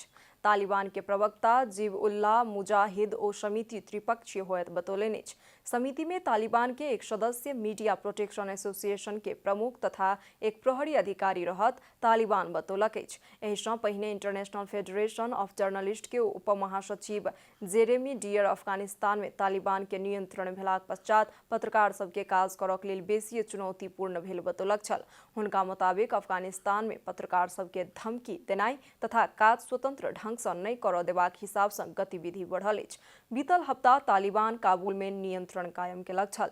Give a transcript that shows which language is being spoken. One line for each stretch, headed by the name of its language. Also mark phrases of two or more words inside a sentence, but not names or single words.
Maithili: तालिबान के प्रवक्ता जीब उल्लाह मुजाहिद ओ समिति त्रिपक्षीय होयत बतौलनि अछि। समिति में तालिबान के एक सदस्य मीडिया प्रोटेक्शन एसोसिएशन के प्रमुख तथा एक प्रहरी अधिकारी रहत तालिबान बतौलक अछि। एहि सँ पहिने इंटरनेशनल फेडरेशन ऑफ जर्नलिस्ट के उपमहासचिव जेरेमी डियर अफगानिस्तान में तालिबान के नियंत्रण भेलाक पश्चात पत्रकार सबके काज करक लेल बेसी चुनौतीपूर्ण भेल बतौलक छल। हुनका मुताबिक अफगानिस्तान में पत्रकार सबके धमकी देनाई तथा काज स्वतंत्र ढंग से नहीं कर देबाक हिसाब से गतिविधि बढ़ल अछि। बीतल हफ्ता तालिबान काबुल में नियंत्रण कायम केलक छल।